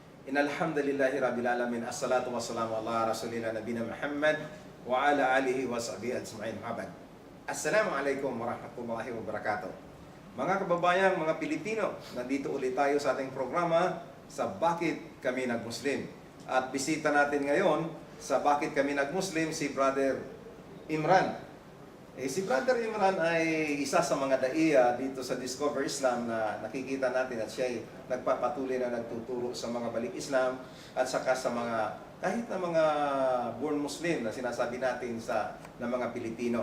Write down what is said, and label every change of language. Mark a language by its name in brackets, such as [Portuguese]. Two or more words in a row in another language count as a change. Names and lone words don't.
[Arabic] إن الحمد لله رب العالمين والصلاة والسلام على رسولنا نبينا محمد وعلى آله وصحبه أجمعين. السلام عليكم ورحمة الله وبركاته. [Filipino] Mga kababayan, mga Pilipino, nandito ulit tayo sa ating programa sa Bakit Kami Nagmuslim. At bisita natin ngayon sa Bakit Kami Nagmuslim si Brother Imran. Si Brother Imran ay isa sa mga daiya dito sa Discover Islam na nakikita natin at siya ay nagpapatuloy na nagtuturo sa mga balik Islam at saka sa mga kahit na mga [English] born Muslim [Filipino] na sinasabi natin ng mga Pilipino.